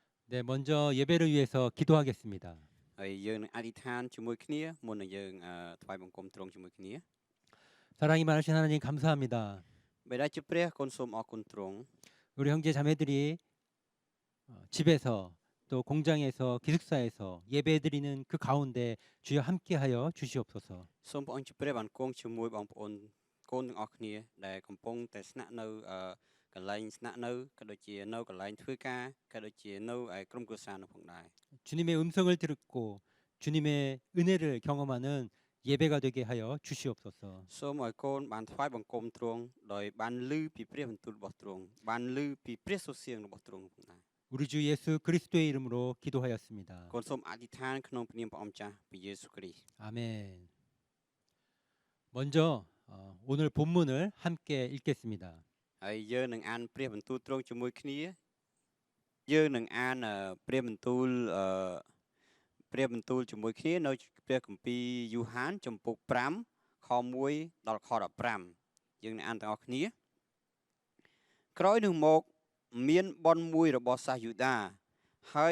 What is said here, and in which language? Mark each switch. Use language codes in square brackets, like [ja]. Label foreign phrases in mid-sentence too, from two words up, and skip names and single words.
[ko] 네, 먼저 예배를 위해서 기도하겠습니다. [km] ហើយយើងនឹងអធិដ្ឋានជាមួយគ្នាមុននឹងយើងថ្វាយបង្គំទ្រង់ជាមួយគ្នា [ko] 사랑이 많으신 하나님 감사합니다. [km] បិតាជាព្រះគុណសូមអរគុណទ្រង់ [ko] 우리 형제 자매들이 집에서 또 공장에서 기숙사에서 예배드리는 그 가운데 주여 함께하여 주시옵소서. [km] សូមព្រះអង្គជាព្រះបានគង់ជាមួយបងប្អូនកូនទាំងអស់គ្នាដែលកំពុងតែស្នាក់នៅកន្លែងស្នាក់នៅក៏ដូចជានៅកន្លែងធ្វើការក៏ដូចជានៅឯក្រុមគ្រួសារនោះផងដែរ [ko] 주님의 음성을 듣고 주님의 은혜를 경험하는 예배가 되게 하여 주시옵소서. [km] សូមឲ្យកូនបានថ្វាយបង្គំទ្រង់ដោយបានឮពីព្រះបន្ទូលរបស់ទ្រង់បានឮពីព្រះសូរសៀងរបស់ទ្រង់ផងដែរ [ko] 우리 주 예수 그리스도의 이름으로 기도하였습니다. [km] កូនសូមអធិដ្ឋានក្នុងព្រះនាមព្រះអង្គម្ចាស់ព្រះយេស៊ូវគ្រីស្ទ [ko] 아멘. 먼저 오늘 본문을 함께 읽겠습니다. [km] ហើយយើងនឹងអានព្រះបន្ទូលទ្រង់ជាមួយគ្នាយើងនឹងអានព្រះបន្ទូលជាមួយគ្នានៅព្រះគម្ពីរយូហានចំពុក5ខ1ដល់ខ15យើងនឹងអានទាំងអស់គ្នាក្រោយនោះមកមានប៉ុនមួយរបស់សាសយូដាហើយ